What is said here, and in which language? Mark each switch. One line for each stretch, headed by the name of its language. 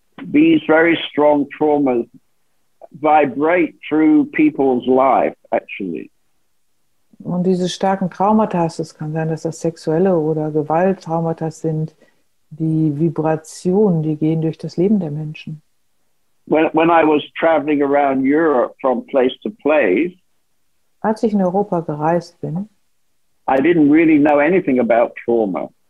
English: These very strong traumas vibrate through people's life, actually.
German: Und diese starken Traumata, es kann sein, dass das sexuelle oder Gewalttraumata sind, die Vibrationen, die gehen durch das Leben der Menschen.
English: when I was traveling around Europe from place to place,
German: als ich in Europa gereist bin,
English: I didn't really know anything about trauma.